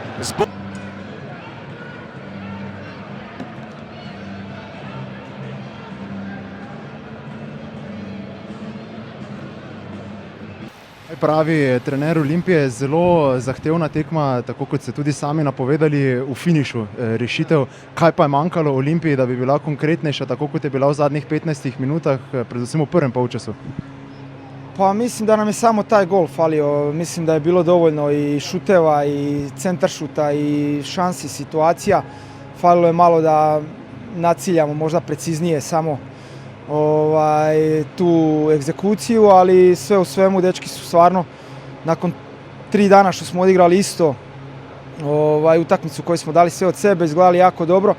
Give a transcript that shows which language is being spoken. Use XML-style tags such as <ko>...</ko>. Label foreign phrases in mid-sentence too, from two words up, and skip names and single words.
<sl>Pravi trener Olimpije, zelo zahtevna tekma, tako kot ste tudi sami napovedali, v finišu rešitev. Kaj pa je manjkalo Olimpiji, da bi bila konkretnejša, tako kot je bila v zadnjih 15 minutah, predvsem v prvem polčasu?</sl> <hr>Pa mislim da nam je samo taj gol falio. Mislim da je bilo dovoljno i šuteva i centar šuta i šansi, situacija. Falilo je malo da naciljamo možda preciznije samo tu egzekuciju, ali sve u svemu dečki su stvarno nakon 3 dana što smo odigrali isto utakmicu koju smo dali sve od sebe, izgledali jako dobro.</hr>